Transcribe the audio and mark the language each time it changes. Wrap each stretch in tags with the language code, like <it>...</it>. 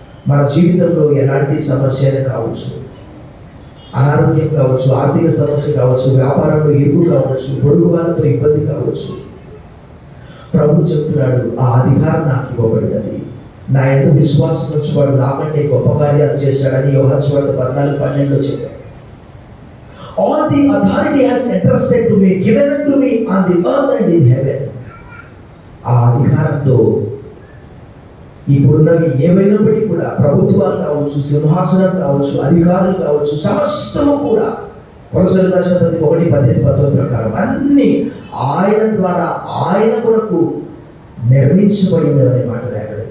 <te>మన జీవితంలో ఎలాంటి సమస్యలు కావచ్చు, అనారోగ్యం కావచ్చు, ఆర్థిక సమస్య కావచ్చు, వ్యాపారంలో ఇరుకు కావచ్చు, పొరుగు వారితో ఇబ్బంది కావచ్చు, ప్రభు చెప్తున్నాడు, ఆ అధికారం నాకు ఇవ్వబడినది. నా ఎంత విశ్వాసం వచ్చి వాడు నాకంటే గొప్ప కార్యాలు చేశాడని యోహాను సువార్త 14:12లో చెప్పాడు.</te> <en>All the authority has entrusted to me, given unto me on the earth and in heaven.</en> <te>ఆ అధికారంతో ఇప్పుడున్నవి ఏవైనప్పటికీ కూడా, ప్రభుత్వాలు కావచ్చు, సింహాసనం కావచ్చు, అధికారులు కావచ్చు, సమస్తము కూడా కొలసలు రాసిన 1:18-19 ప్రకారం అన్ని ఆయన ద్వారా ఆయన కొరకు నిర్మించబడినవని మాట రాయబడింది.</te>